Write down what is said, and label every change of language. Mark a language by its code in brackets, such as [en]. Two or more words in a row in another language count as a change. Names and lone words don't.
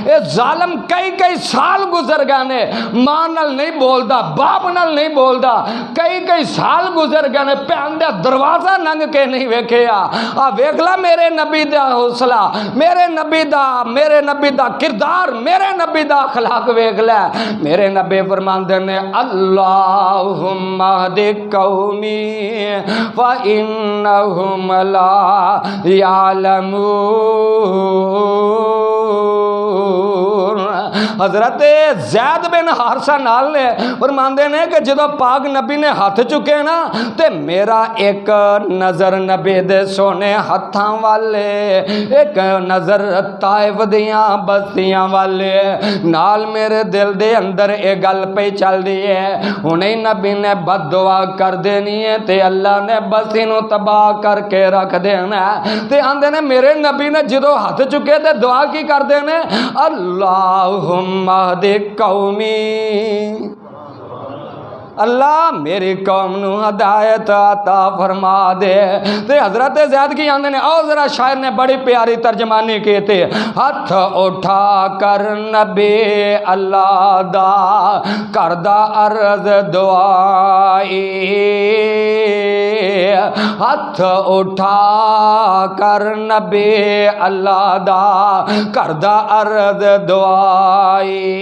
[pa] یہ ظالم کئی کئی سال گزر گئے نے، ماں نال نہیں بولدا، باپ نال نہیں بولدا، کئی کئی سال گزر گئے نے، بھین دا دروازہ لنگھ کے نہیں ویکھیا. آ ویکھ لے میرے نبی دا حوصلہ، میرے نبی دا کردار، میرے نبی دا اخلاق ویکھ لے. میرے نبی فرماندے نے, [ar] اللهم اهد قومي و إنهم لا يعلمون. [pa] حضرت زید بن حارثہ نال نے فرماندے نے کہ جدوں پاک نبی نے ہاتھ چکے نا، تے میرا ایک نظر نبی دے سوہنے ہتھاں والے، ایک نظر طائف دیاں بستیاں والے، نال میرے دل دے اندر یہ گل پے چل دی ہے، ہنے نبی نے بددعا کر دینی ہے تے اللہ نے بستی نوں تباہ کرکے رکھ دینا ہے. تے آندے نے میرے نبی نے جدوں ہاتھ چکے تے دعا کی کردے نے, [ar] اللهم اهد قومي. [pa] اللہ میری قوم نوں ہدایت عطا فرما دے. تے حضرت زید کی آندے نے، آؤ ذرا شاعر نے بڑی پیاری ترجمانی کی تھی، ہتھ اٹھا کر نبی اللہ دا کردا عرض دعائی، ہتھ اٹھا کر نبی اللہ دا کردا عرض دعائی.